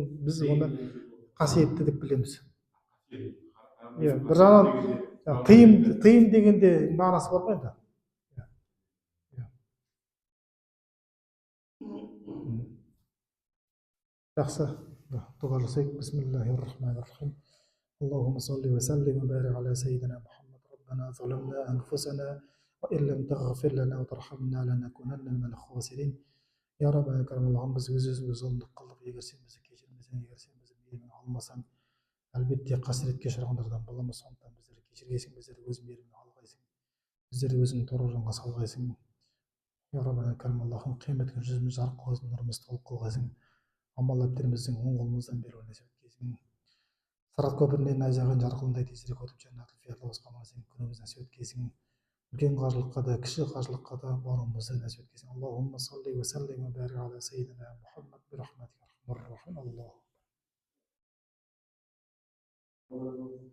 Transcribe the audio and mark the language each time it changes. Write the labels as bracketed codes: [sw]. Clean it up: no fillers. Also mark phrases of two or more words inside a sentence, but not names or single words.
[kk] Біз оны қасиетті деп білеміз. Бір жағынан тыйым дегенде мағынасы бар ғой енді. Жақсы, дұға жасайық. [ar] بسم الله الرحمن الرحيم. اللهم صل وسلم وبارك على سيدنا محمد. ربنا ظلمنا أنفسنا وإن لم تغفر لنا وترحمنا لنكونن من الخاسرين. يا ربنا [kk] карамаллахым, біз өз-өзімізге зұлымдық қылдық. Егер сен бізді кешірмесең, егер сен бізді мейіріммен алмасаң, әлбетте қасіретке ұшырағандардан боламыз. Сондықтан біздерді кешіргейсің, біздерді өз мейіріммен алғайсың, біздерді өзің торы жолға салғайсың. [ar] يا ربنا [kk] карамаллахым, қиямет күні жүзіміз жарық қылғайсың, нұрымызды толық қылғайсың. Амал әбдеріміздің оң қолымыздан беруін нәсіп еткейсің. сырат көпірінен найзағайдың жарқылындай тезірек өтіп жәннатул фирдаусқа сен күнімізді нәсіп еткейсің. Үлкен қажылыққа да кіші қажылыққа да баруымызды нәсіп еткейсің. [ar] اللهم صل وسلم وبارك على سيدنا محمد برحمتك أرحم الراحمين. Аллаху